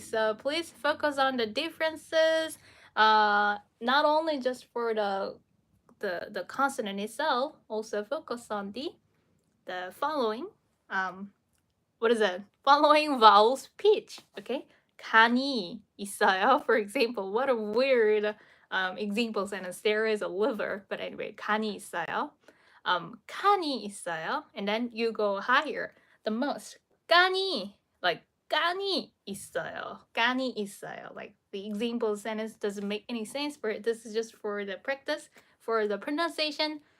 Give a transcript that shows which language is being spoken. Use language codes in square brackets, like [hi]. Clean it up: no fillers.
[en] So please focus on the differences. Not only just for the consonant itself, also focus on the following what is it? Following vowels pitch. Okay, 간이 있어요. For example, what a weird example sentence. There is a liver, but anyway, 간이 있어요. 칸이 있어요, and then you go higher, the most. [ko] 깐이, like 깐이 있어요. [en] Like the example sentence doesn't make any sense, but this is just for the practice, for the pronunciation.